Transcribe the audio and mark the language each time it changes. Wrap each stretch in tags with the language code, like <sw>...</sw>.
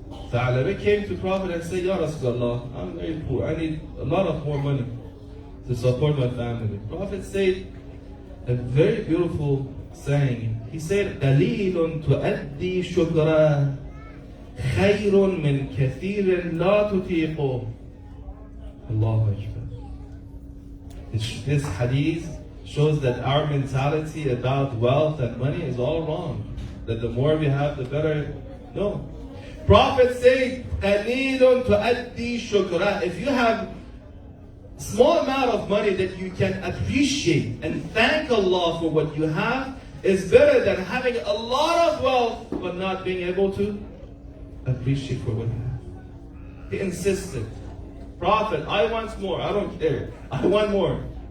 <en>Tha'labah came to Prophet and said, Ya Rasulullah, I'm very poor, I need a lot of more money to support my family. Prophet said a very beautiful saying. He said,</en> <ar>قَلِيلٌ تُؤَدِّي شُكْرًا خَيْرٌ مِّن كَثِيرٍ لَا تُطِيقُ. Allahu Akbar.</ar> <en>This hadith shows that our mentality about wealth and money is all wrong. That the more we have, the better. No. Prophet said,</en> <ar>قَلِيلٌ تُؤَدِّي شُكْرًا.</ar> <en>If you have small amount of money that you can appreciate and thank Allah for what you have, is better than having a lot of wealth but not being able to appreciate for what you have. He insisted, Prophet, I want more. I don't care. I want more.</en>